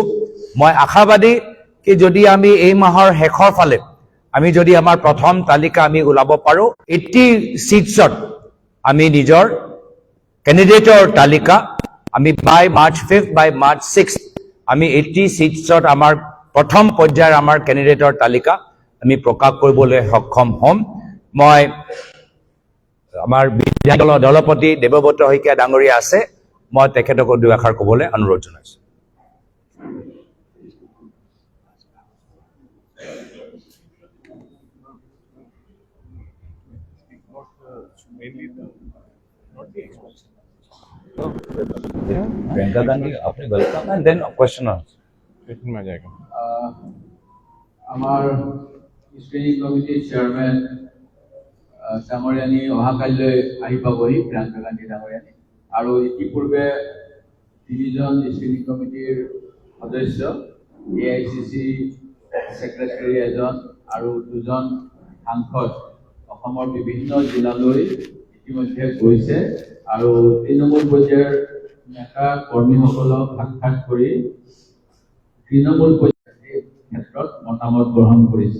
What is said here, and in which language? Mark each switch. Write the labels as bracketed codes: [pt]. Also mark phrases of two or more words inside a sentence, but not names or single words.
[as] মই আশাবাদী কি যদি আমি এই মাহৰ শেষৰ ফালে আমি যদি আমাৰ প্ৰথম তালিকা আমি ওলাব পাৰোঁ, 80 সিটছত আমি নিজৰ কেণ্ডিডেটৰ তালিকা আমি [en] by March 5 by March 6 [as] আমি 80 সিটছত আমাৰ প্ৰথম পৰ্যায়ৰ আমাৰ কেণ্ডিডেটৰ তালিকা আমি প্ৰকাশ কৰিবলৈ সক্ষম হ'ম। মই আমাৰ বিধায়িনী দলৰ দলপতি দেৱব্ৰত শইকীয়া ডাঙৰীয়া আছে, মই তেখেতক দুই এষাৰ ক'বলৈ অনুৰোধ জনাইছোঁ। [hi] प्रियंका गांधी, आपने [en] welcome and then question [hi] में आ जाएगा। [as] আমাৰ স্ক্ৰিনিং কমিটিৰ চেয়াৰমেন ডাঙৰীয়ানী অহাকাইলৈ আহি পাবহি, প্ৰিয়ংকা গান্ধী ডাঙৰীয়ানী, আৰু ইতিপূৰ্বে 3জন স্ক্ৰিনিং কমিটিৰ সদস্য, AICC ছেক্ৰেটাৰী এজন আৰু 2জন সাংসদ অসমৰ বিভিন্ন জিলালৈ ইতিমধ্যে গৈছে আৰু তৃণমূল পৰ্যায়ৰ নেতা কৰ্মীসকলক সাক্ষাৎ কৰি তৃণমূল পৰ্যায়ৰ ক্ষেত্ৰত মতামত গ্ৰহণ কৰিছে।